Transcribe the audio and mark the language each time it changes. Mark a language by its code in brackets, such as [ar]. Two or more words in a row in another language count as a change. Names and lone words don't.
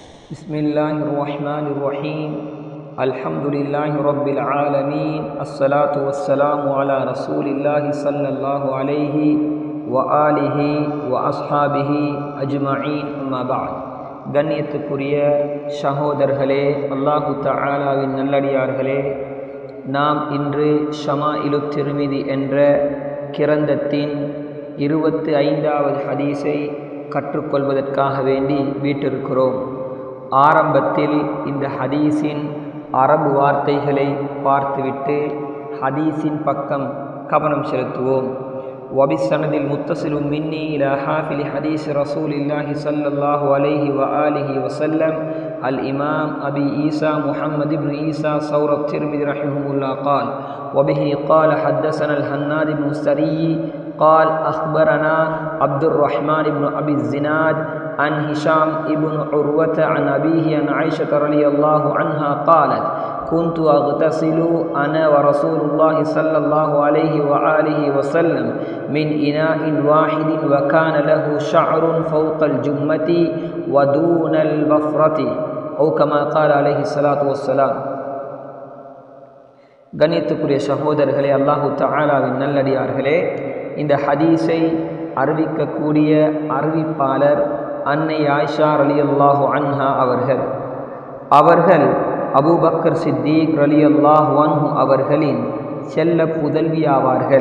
[ar] بسم الله الرحمن الرحيم الحمد لله رب العالمين الصلاة والسلام على رسول الله صلى الله عليه وآله وأصحابه أجمعين أما بعد [ta] கண்ணியத்துக்குரிய சகோதரர்களே, அல்லாஹு தஆலாவின் நல்லடியார்களே, நாம் இன்று ஷமாஇலு திர்மிதி என்ற கிரந்தத்தின் 25வது ஹதீஸை கற்றுக்கொள்வதற்காக வேண்டி வீட்டிருக்கிறோம். ஆரம்பத்தில் இந்த ஹதீஸின் அரபு வார்த்தைகளை பார்த்துவிட்டு ஹதீஸின் பக்கம் கவனம் செலுத்துவோம். [ar] وبالسند المتصل مني إلى حافل حديث رسول الله صلى الله عليه وآله وسلم الإمام أبي عيسى محمد بن عيسى ثور الترمذي رحمه الله قال: وبه قال حدثنا الحناد بن السري قال أخبرنا عبد الرحمن بن أبي الزناد عن هشام بن عروة عن أبيه عن عائشة رضي الله عنها قالت: كنت أغتسل أنا ورسول الله صلى الله عليه وآله وسلم من إناء واحد وكان له شعر فوق الجمة ودون البفرة أو كما قال عليه الصلاة والسلام. [ta] கண்ணியத்துக்குரிய சகோதரர்களே, அல்லாஹு தஆலாவின் நல்லடியார்களே, இந்த ஹதீஸை அறிவிக்கக்கூடிய அறிவிப்பாளர் அன்னை ஆயிஷா [ar] رضي الله عنها [ta] அவர்கள் அபூபக்கர் சித்தீக் [ar] رضي الله عنه [ta] அவர்களின் செல்ல புதல்வி ஆவார்கள்.